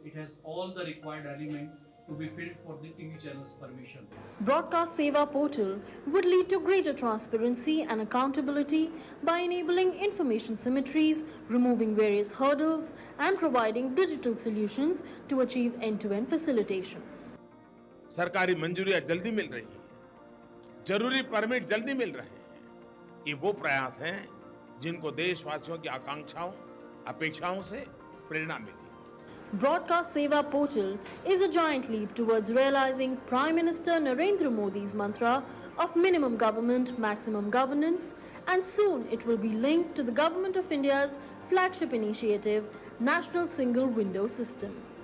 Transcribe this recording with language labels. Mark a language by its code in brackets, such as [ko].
[en] It has all the required elements to be filled for the TV channel's permission. Broadcast Seva portal would lead to greater transparency and accountability by enabling information symmetries, removing various hurdles, and providing digital solutions to achieve end-to-end facilitation. [hi] सरकारी मंजूरियां जल्दी मिल रही हैं, जरूरी permit जल्दी मिल रहे हैं। ये वो प्रयास हैं जिनको देशवासियों की आकांक्षाओं, अपेक्षाओं से प्रेरणा मिली। [en] Broadcast Seva portal is a giant leap towards realizing Prime Minister Narendra Modi's mantra of minimum government, maximum governance, and soon it will be linked to the Government of India's flagship initiative, National Single Window System.